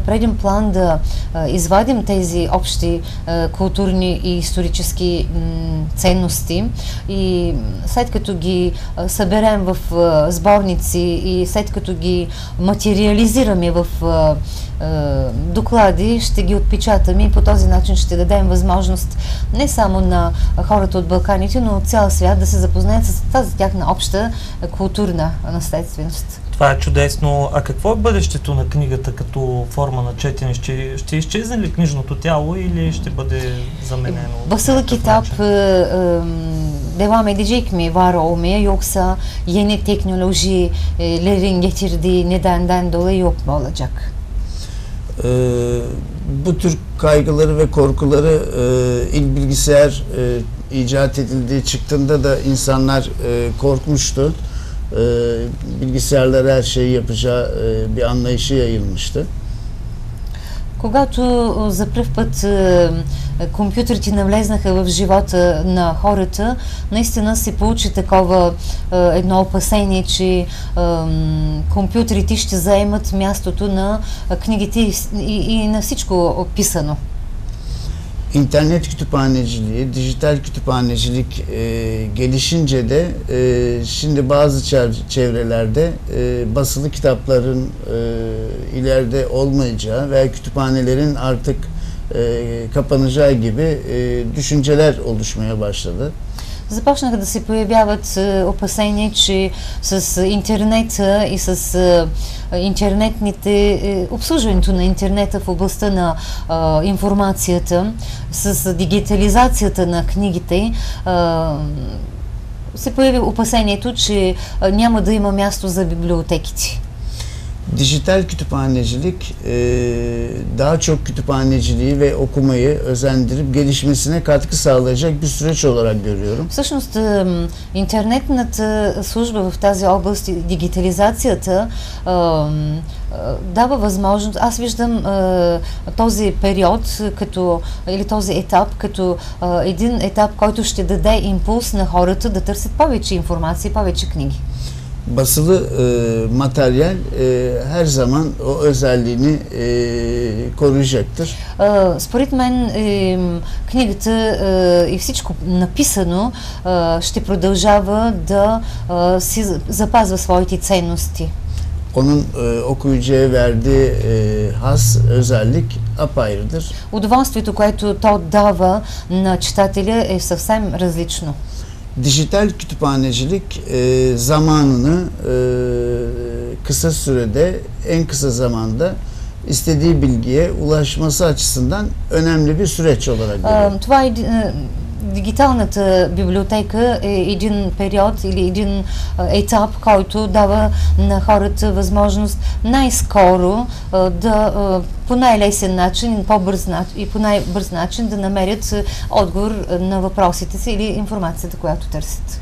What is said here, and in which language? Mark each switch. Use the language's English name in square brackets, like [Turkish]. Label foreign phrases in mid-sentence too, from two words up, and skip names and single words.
[Bulgarian] преден план да извадим тези общи културни и исторически ценности и след като ги съберем в сборници и след като ги материализираме в доклади, ще ги отпечатаме и по този начин ще дадем възможност не само на хората от Балканите, но от цял свят да се запознаят с тази тяхна обща културна наследственост. Това е чудесно. А какво е бъдещето на книгата като форма на четене? Ще изчезне ли книжното тяло или ще бъде заменено? [Turkish] Basılı kitap devam edecek mi var olmaya yoksa yeni teknolojilerin getirdiği nedenden dolayı yok mu olacak? Bu tür kaygıları ve korkuları ilk bilgisayar icat edildiği çıktığında da insanlar korkmuştu. Bilgisayarlar her şeyi yapacağı bir anlayışı yayılmıştı. [Bulgarian] Когато за пръв път компютрите навлезнаха в живота на хората, наистина се получи такова едно опасение, че компютрите ще заемат мястото на книгите и на всичко описано. [Turkish] İnternet kütüphaneciliği, dijital kütüphanecilik gelişince de şimdi bazı çevrelerde basılı kitapların ileride olmayacağı veya kütüphanelerin artık kapanacağı gibi düşünceler oluşmaya başladı. [Bulgarian] Започнаха да се появяват опасения, че с интернета и с обслужването на интернета в областта на информацията, с дигитализацията на книгите, се появи опасението, че няма да има място за библиотеките. [Turkish] Dijital kütüphanecilik daha çok kütüphaneciliği ve okumayı özendirip gelişmesine katkı sağlayacak bir süreç olarak görüyorum. [Bulgarian] Всъщност, интернетната служба в тази област, дигитализацията, дава възможност. Аз виждам този период или този етап като един етап, който ще даде импулс на хората да търсят повече информация, повече книги. [Turkish] Basılı materyal her zaman o özelliğini koruyacaktır. [Bulgarian] Според мен книгата и всичко написано ще продължава да си запазва своите ценности. [Turkish] Onun okuyucuya verdiği has özellik apayrıdır. [Bulgarian] Удоволствието, което то дава на читателя, е съвсем различно. [Turkish] Dijital kütüphanecilik zamanını kısa sürede, en kısa zamanda istediği bilgiye ulaşması açısından önemli bir süreç olarak görüyorum. [Bulgarian] Това е дигиталната библиотека е един период или един етап, който дава на хората възможност най-скоро да по най-лесен начин и по най-бърз начин да намерят отговор на въпросите си или информацията, която търсят.